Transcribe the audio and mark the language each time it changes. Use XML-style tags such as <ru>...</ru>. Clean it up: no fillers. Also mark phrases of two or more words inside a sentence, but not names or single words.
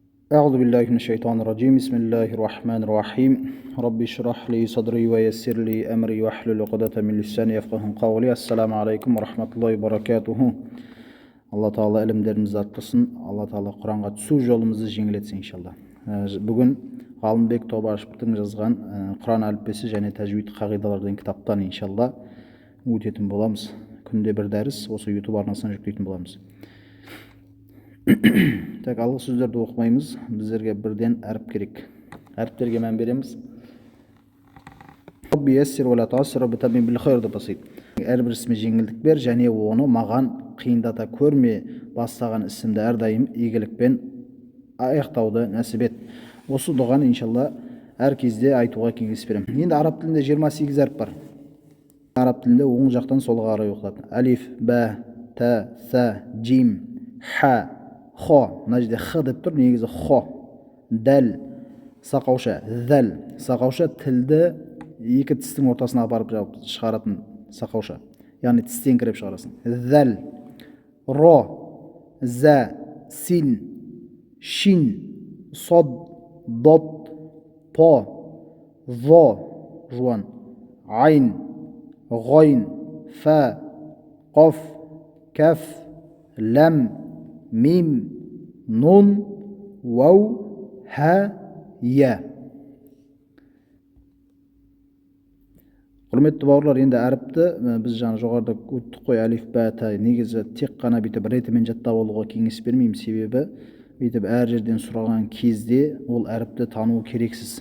<ar>أعوذ بالله من الشيطان الرجيم بسم الله الرحمن الرحيم رب اشرح لي صدري ويسر لي أمري واحلل عقدة من لساني يفقهوا قولي السلام عليكم ورحمة الله وبركاته.</ar> <kk>Алла Тағала ілімдерімізді арттырсын, Алла Тағала Құранға түсу жолымызды жеңілетсін иншалла. Бүгін Ғалымбек Тобашевтың жазған Құран әліппесі және тәжвид қағидалары деген кітаптан иншалла өтетін боламыз. Күнде бір дәріс осы YouTube арнасынан жүктейтін боламыз. Так, алғы сөздерді оқымаймыз, біздерге бірден әріп керек. Әріптерге мән береміз.</kk> <ar>رب يسر ولا تعسر وتمم بالخير</ar> <kk>деп бастайды. Әрбір ісіме жеңілдік бер және оны маған қиындата көрме, бастаған ісімді әрдайым игілікпен аяқтауды нәсіп ет. Осы дұғаны иншалла әр кезде айтуға кеңес беремін. Енді араб тілінде 28 әріп бар. Араб тілінде оң жақтан солға қарай оқылады.</kk> <ar>ألف، باء، تاء، ثاء، جيم، حاء، خاء.</ar> <kk>Мына жерде х деп тұр, негізі хо. Дәл, сақауша, дәл. Сақауша тілді екі тістің ортасына апарып шығаратын сақауша. Яғни тістен кіріп шығарасың.</kk> <ar>دال، راء, زاي، سين، شين، صاد، ضاد، طاء، ظاء، жуан، عين، غين، فاء، قاف، كاف، لام، ميم، نون, واو، هاء، ياء.</ar> <kk>Құрметті бауырлар, енді әріпті біз жаңа жоғарыда өттік қой,</kk> <ar>ألف، باء، تاء.</ar> <kk>Негізі тек қана бүйтіп ретімен жаттап алуға кеңес бермеймін, себебі бүйтіп әр жерден сұраған кезде ол әріпті тану керексіз.</kk>